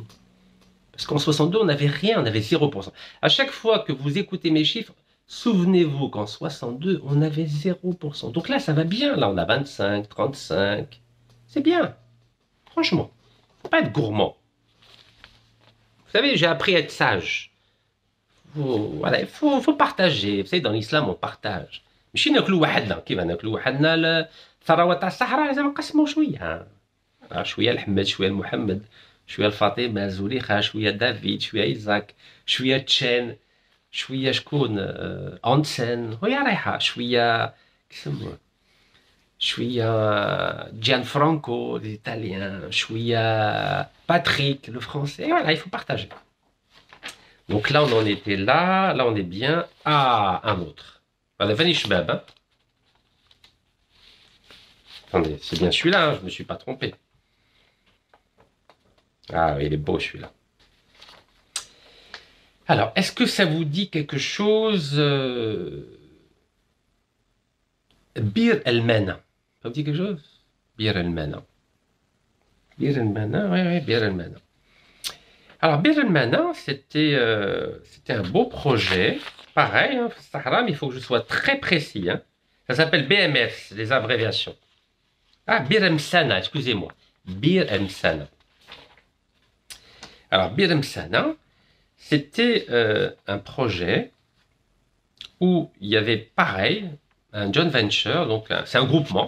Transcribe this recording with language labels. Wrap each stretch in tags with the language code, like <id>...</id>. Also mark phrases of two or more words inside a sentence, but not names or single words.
<fr>Parce qu'en 62, on n'avait rien, on avait 0%. À chaque fois que vous écoutez mes chiffres, souvenez-vous qu'en 62, on avait 0%. Donc là, ça va bien. Là, on a 25, 35. C'est bien. Franchement. Faut pas être gourmand. Vous savez, j'ai appris à être sage. Voilà, il faut partager. Vous savez, dans l'islam, on partage.</fr> <ar>ماشي ناكلوا وحدنا كيف ناكلوا وحدنا الثروه تاع الصحراء لازم نقسموا شويه شويه لحمد شويه لمحمد شويه لفاطمه زليخه شويه دافيد شويه ايزاك شويه تشين شويه شكون اونسن وهي رايحه شويه كيسموه شويه جان فرانكو ليطاليان شويه باتريك</ar> <fr>le français et voilà il faut partager. Donc là on en était là on est bien. Ah, un autre. Voilà, Fanny Shbab. Hein. Attendez, c'est bien celui-là, hein, je ne me suis pas trompé. Ah oui, il est beau celui-là. Alors, est-ce que ça vous dit quelque chose Bir el-Mena. Ça vous dit quelque chose? Bir el-Mena. Bir el-Mena, oui, Bir el-Mena. Alors, Bir el-Mena, c'était un beau projet. Pareil, hein, Sahara, mais il faut que je sois très précis. Hein. Ça s'appelle BMF, les abréviations. Ah, Bir Msana, excusez-moi. Bir Msana. Alors, Bir Msana, c'était un projet où il y avait pareil, un joint venture, donc c'est un groupement.</fr>